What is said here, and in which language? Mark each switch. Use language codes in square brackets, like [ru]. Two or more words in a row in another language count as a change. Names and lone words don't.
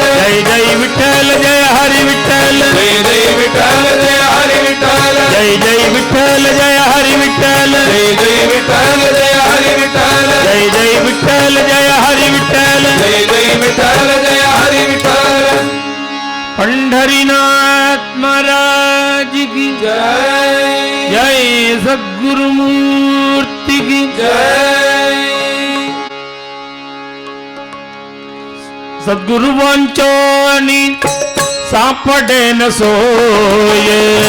[mr] जय जय विठ्ठल जय हरी विठ्ठल जय जय विठ्ठल जय हरी विठ्ठल जय जय विठ्ठल जय हरी विठ्ठल जय जय विठ्ठल जय हरी विठ्ठल जय जय विठ्ठल जय हरी विठ्ठल जय जय विठ्ठल जय हरी विठ्ठल [hi] पंढरीनाथ महाराज की जय जय सद्गुरु मूर्ति की जय [mr] सद्गुरु वांचोनी सापडे न सोये